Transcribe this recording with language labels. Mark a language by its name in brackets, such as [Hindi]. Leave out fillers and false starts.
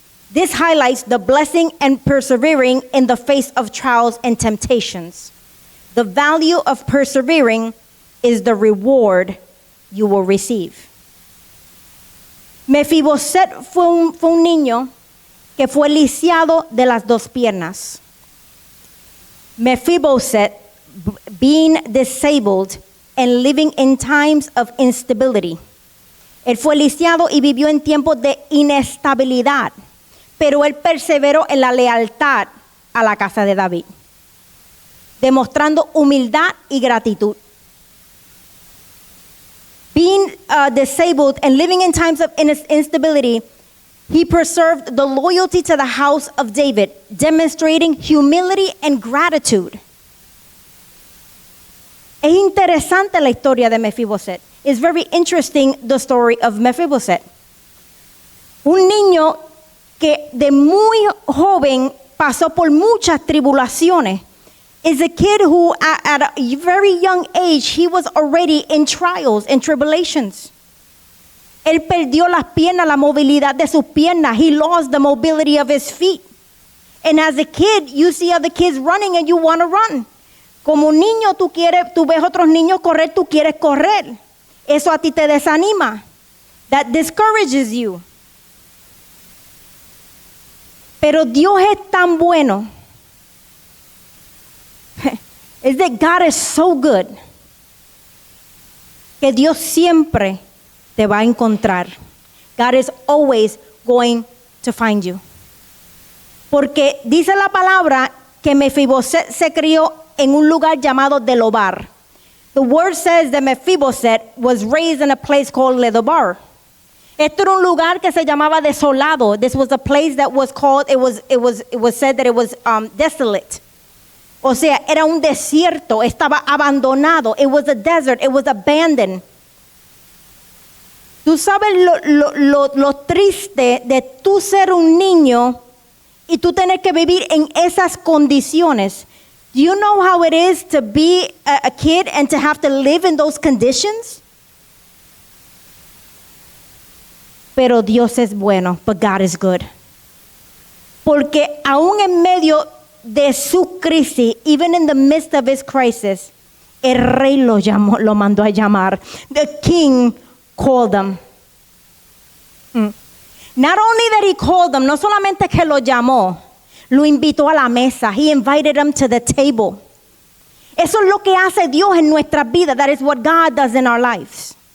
[English] This highlights the blessing and persevering in the face of trials and temptations. The value of persevering is the reward you will receive. [Spanish] Mefiboset fue un niño que fue lisiado de las dos piernas. [English] Mephibosheth, being disabled and living in times of instability. [Spanish] Él fue lisiado y vivió en tiempos de inestabilidad, pero él perseveró en la lealtad a la casa de David, demostrando humildad y gratitud. [English] Being disabled and living in times of instability, he preserved the loyalty to the house of David, demonstrating humility and gratitude. [Spanish] Es interesante la historia de Mephibosheth. [English] It's very interesting, the story of Mephibosheth. [Spanish] Un niño que de muy joven pasó por muchas tribulaciones. [English] Is a kid who at a very young age, he was already in trials and tribulations. [Spanish] Él perdió las piernas, la movilidad de sus piernas. [English] He lost the mobility of his feet. And as a kid, you see other kids running and you want to run. [Spanish] Como un niño, tú ves otros niños correr, tú quieres correr. Eso a ti te desanima. [English] That discourages you. [Spanish] Pero Dios es tan bueno. [English] Is that God is so good. [Spanish] Que Dios siempre te va a encontrar. [English] God is always going to find you. [Spanish] Porque dice la palabra que Mefiboset se crió en un lugar llamado Delobar. [English] The word says that Mephibosheth was raised in a place called Lodebar. [Spanish] Esto era un lugar que se llamaba desolado. [English] This was a place that was called, it was said that it was desolate. [Spanish] O sea, era un desierto, estaba abandonado. [English] It was a desert, it was abandoned. [Spanish] Tú sabes lo triste de tú ser un niño y tú tener que vivir en esas condiciones. [English] Do you know how it is to be a kid and to have to live in those conditions? [Spanish] Pero Dios es bueno, [English] but God is good. [Spanish] Porque aún en medio de su crisis, [English] even in the midst of his crisis, [Spanish] el rey lo mandó a llamar. [English] The king called him. Not only that he called him, [Spanish] no solamente que lo llamó, lo invitó a la mesa. [English] He invited him to the table. [Spanish] Eso es lo que hace Dios en nuestra vida. [English] That is what God does in our lives.